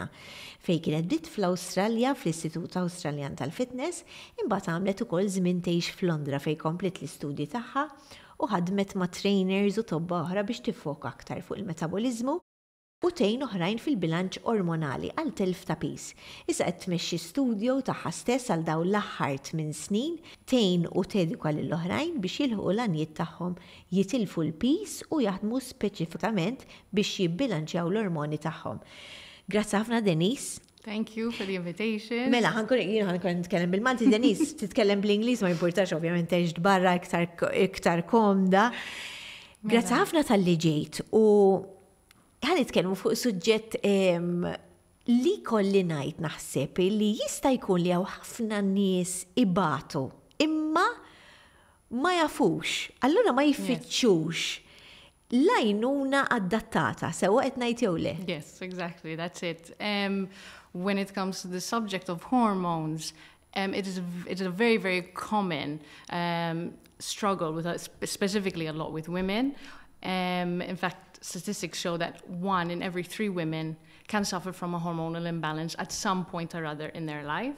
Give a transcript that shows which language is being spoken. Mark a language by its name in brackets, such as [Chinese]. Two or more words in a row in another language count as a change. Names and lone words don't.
[Maltese] Fejn kienet bdiet fl-Awstralja fl-Istitut Awstraljan tal-Fitness, imbagħad għamlet ukoll żmien tgħix f'Londra fejn komplet l-istudji tagħha u ħadmet ma' trainers u tobba oħra biex tiffoka aktar fuq il-metabolizmu u tgħin oħrajn fil-bilanċ ormonali għal telf ta' pis. Issa qed tmexxi studju tagħha stess għal dawn l-aħħar 8 snin tgħin u tedika lill-oħrajn biex jilħqu l-għanijiet tagħhom jitilfu l-pis u jaħdmu speċifikament biex jibbilanċjaw l-ormoni tagħhom. Grazzi ħafna Denise. [English] Thank you for the invitation. [Maltese] Mela, ħankun nitkellem bil-Malti, Denise, titkellem bl-Ingliż ma jimpurtax ovvjament għext barra iktar komda. Grazzi ħafna tal-li ġejt u ħan nitkellmu fuq suġġett li kolli ngħid naħseb li jista' jkun li hawn ħafna nies ibatu imma ma jafux, allura ma jiffittxux l-għajnuna adattata, sewa qed ngħid jew le. [English] Yes, exactly, that's it. When it comes to the subject of hormones, it is a very, very common struggle with specifically a lot with women. In fact, statistics show that 1 in every 3 women can suffer from a hormonal imbalance at some point or other in their life.